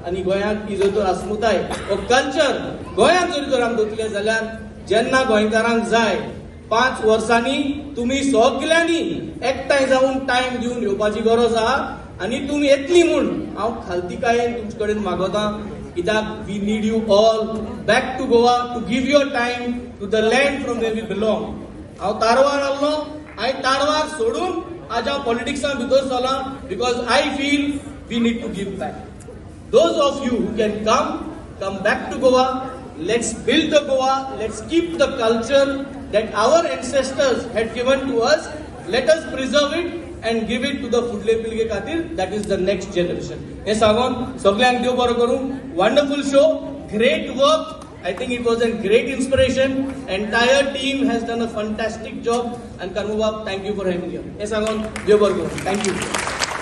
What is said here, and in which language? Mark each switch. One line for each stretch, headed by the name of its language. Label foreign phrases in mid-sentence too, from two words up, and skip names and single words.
Konkani: आनी गोंयाक ही जर तर अस्मिताय हो कल्चर गोंयांत जरी तर आमी दवरतले जाल्यार जेन्ना गोंयकारांक जाय 5 वर्सांनी तुम्ही सगळ्यांनी एकठांय जाऊन टाइम दिवन येवपाची गरज आहा आणि तुम्ही येतली म्हूण हांव खालतीकायेन तुमचे कडेन मागोतां कित्याक
English: we need you all back to Goa to give your time to the land from where we belong.
Konkani: हांव तारवार आसलो, हांवें तारवार सोडून आज हांव पॉलिटिक्सां भितर चला
English: because I feel we need to give back. Those of you who can come back to Goa. Let's build the Goa. Let's keep the culture that our ancestors had given to us. Let us preserve it and give it to the
Konkani: फुडले पिळगे खातीर,
English: that is the next generation.
Konkani: हे सांगून सगळ्यांक देव बरो करूं.
English: Wonderful show, great work. I think it was a great inspiration. Entire team has done a fantastic job. And Karmubab, thank you for having me here.
Konkani: हे सांगून देव बरो करूं.
English: Thank you.